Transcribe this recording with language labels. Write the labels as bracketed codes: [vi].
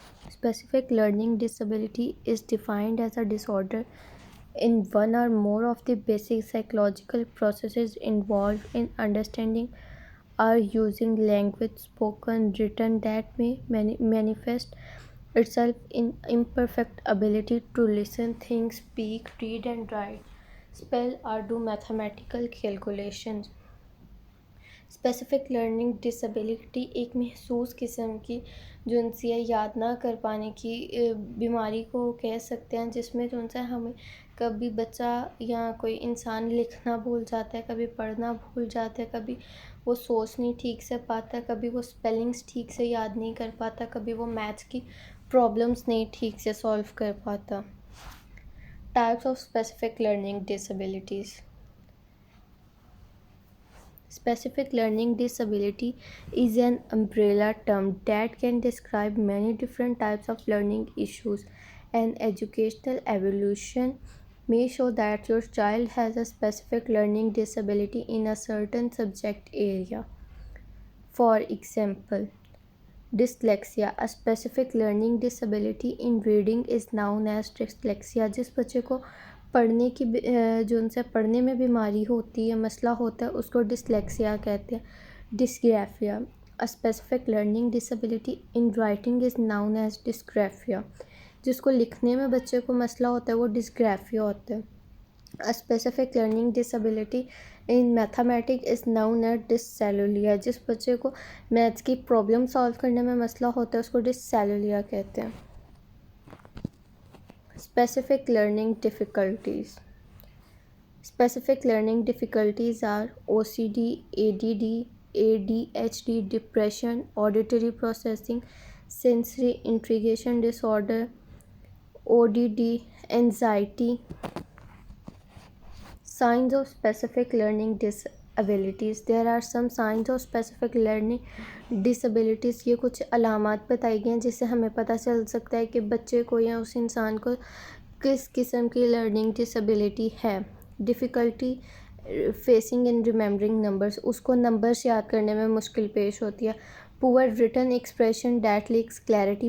[en] Specific learning disability is defined as a disorder in one or more of the basic psychological processes involved in understanding or using language, spoken, written, that may manifest itself in imperfect ability to listen, think, speak, read and write, spell or do mathematical calculations. [ur] Specific learning disability ایک محسوس قسم کی جنسیہ یاد نہ کر پانے کی بیماری کو کہہ سکتے ہیں، جس میں جو ہے ہمیں کبھی بچہ یا کوئی انسان لکھنا بھول جاتا ہے، کبھی پڑھنا بھول جاتا ہے، کبھی وہ سوچ نہیں ٹھیک سے پاتا ہے، کبھی وہ اسپیلنگس ٹھیک سے یاد نہیں کر پاتا، کبھی وہ میتھس کی پرابلمس نہیں ٹھیک سے سولو کر پاتا. [en] Types of specific learning disabilities. Specific learning disability is an umbrella term that can describe many different types of learning issues. An educational evaluation may show that your child has a specific learning disability in a certain subject area. For example, dyslexia. A specific learning disability in reading is known as dyslexia. [ur] جس بچے کو پڑھنے کی جو ان سے پڑھنے میں بیماری ہوتی ہے، مسئلہ ہوتا ہے، اس کو ڈسلیکسیا کہتے ہیں. ڈسگرافیا. [en] A specific learning disability in writing is known as dysgraphia. [ur] جس کو لکھنے میں بچے کو مسئلہ ہوتا ہے وہ ڈسگرافیا ہوتا ہے. [en] A specific learning disability in mathematics is known as dyslexia. جس بچے کو maths کی پرابلم سالو کرنے میں مسئلہ ہوتا ہے اس کو ڈسلیکسیا کہتے ہیں. Specific learning difficulties. Specific learning difficulties are OCD, ADD, ADHD, depression, auditory processing, sensory integration disorder, ODD, anxiety. Signs of specific learning disabilities. There are some signs of specific learning disabilities. [ur] یہ کچھ علامات بتائی گئی ہیں جس سے ہمیں پتہ چل سکتا ہے کہ بچے کو یا اس انسان کو کس قسم کی لرننگ ڈسیبلٹی ہے. [en] Difficulty facing in remembering numbers. [ur] اس کو نمبرس یاد کرنے میں مشکل پیش ہوتی ہے. [en] Poor written expression that lacks clarity.